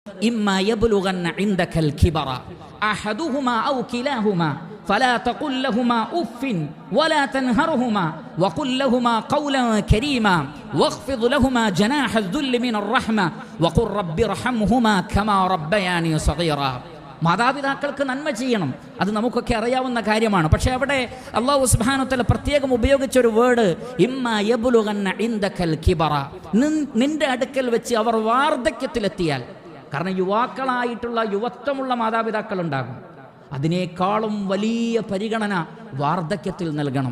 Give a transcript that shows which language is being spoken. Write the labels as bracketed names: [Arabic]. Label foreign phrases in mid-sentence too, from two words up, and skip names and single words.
[Arabic] إما يبلغن عندك الكبر أحدهما أو كلاهما فلا تقل لهما أف ولا تنهرهما وقل لهما قولا كريما واخفض لهما جناح الذل من الرحمة وقل رب ارحمهما كما ربياني صغيرا. [Malayalam] മാതാപിതാക്കൾക്ക് നന്മ ചെയ്യണം, അത് നമുക്കൊക്കെ അറിയാവുന്ന കാര്യമാണ്. പക്ഷേ അവിടെ [Arabic] الله سبحانه وتعالى [Malayalam] പ്രത്യേകം ഉപയോഗിച്ചൊരു വേർഡ് [Arabic] إما يبلغن عندك الكبر, [Malayalam] നിന്റെ അടുക്കൽ വെച്ച് അവർ വാർദ്ധക്യത്തിലെത്തിയാൽ. കാരണം യുവാക്കളായിട്ടുള്ള യുവത്വമുള്ള മാതാപിതാക്കൾ ഉണ്ടാകും, അതിനേക്കാളും വലിയ പരിഗണന വാർദ്ധക്യത്തിൽ നൽകണം.